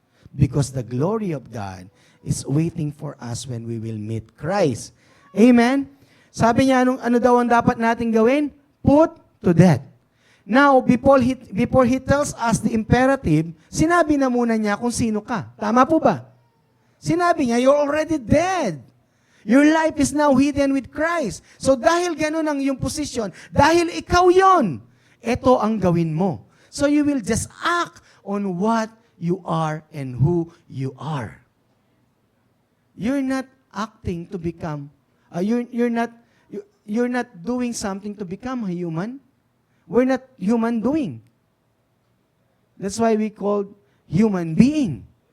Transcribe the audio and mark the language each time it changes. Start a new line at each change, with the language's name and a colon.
English: Because the glory of God is waiting for us when we will meet Christ. Amen?
Filipino: Sabi niya, ano daw ang dapat natin gawin?
English: Put to death. Now, before he tells us the imperative,
Filipino: sinabi na muna niya kung sino ka. Tama po ba? Sinabi niya,
English: you're already dead. Your life is now hidden with Christ.
Filipino: So dahil ganun ang iyong posisyon, dahil ikaw yon, ito ang gawin mo.
English: So you will just act on what you are and who you are. You're not acting to become, you're not doing something to become a human. We're not human doing. That's why we call human being.